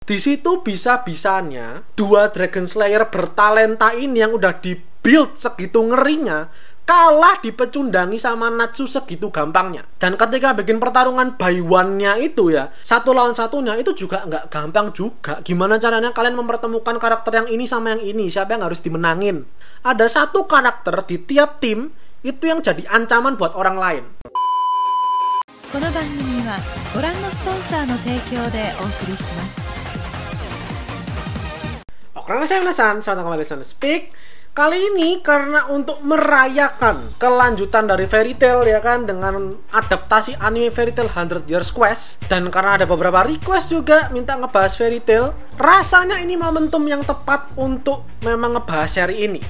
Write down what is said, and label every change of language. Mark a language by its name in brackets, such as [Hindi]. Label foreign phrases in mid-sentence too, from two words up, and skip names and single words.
[Indonesian] Di situ bisa-bisanya dua Dragon Slayer bertalenta ini yang udah di-build segitu ngerinya kalah dipecundangi sama Natsu segitu gampangnya. Dan ketika bikin pertarungan by one-nya itu ya, satu lawan satunya itu juga nggak gampang juga. Gimana caranya kalian mempertemukan karakter yang ini sama yang ini, siapa yang harus dimenangin. Ada satu karakter di tiap tim itu yang jadi ancaman buat orang lain. [Japanese] この番組はご覧のスポンサーの提供でお送りします。 [Indonesian] Oke, saya Nasan, selamat kembali di Speak. Kali ini karena untuk merayakan kelanjutan dari Fairy Tail ya kan, dengan adaptasi anime Fairy Tail 100 Years Quest, dan karena ada beberapa request juga minta ngebahas Fairy Tail, rasanya ini momentum yang tepat untuk memang ngebahas seri ini.